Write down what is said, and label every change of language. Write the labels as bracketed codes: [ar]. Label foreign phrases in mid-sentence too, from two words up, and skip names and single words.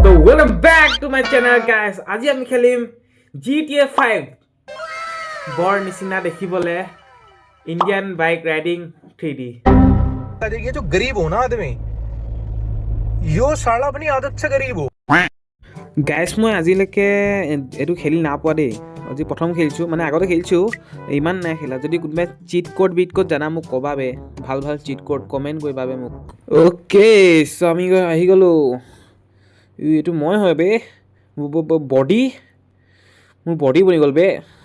[en] Welcome back to my channel guys. [as] আজি আমি খেলিম GTA 5 বৰ নিচিনা দেখিবলে ইন্ডিয়ান বাইক ৰাইডিং 3D। [hi] ये जो गरीब हो ना आदमी यो साला अपनी आदत से गरीब हो। [as] গাইছ মই আজিলৈকে এইটো খেলি না পোৱা দেই। আজি প্ৰথম খেলিছোঁ মানে আগতে খেলিছোঁ ইমান নাই খেলা। যদি কোনোবাই চিট কোড বিট কোড জানা মোক ক'বা বে, ভাল ভাল চিট কোড কমেণ্ট কৰিবা বে মোক। [en] okay so' [as] আমি আহি গ'লোঁ। এইটো মই হয় বে, বডি মোৰ বডি বনি গ'ল বে।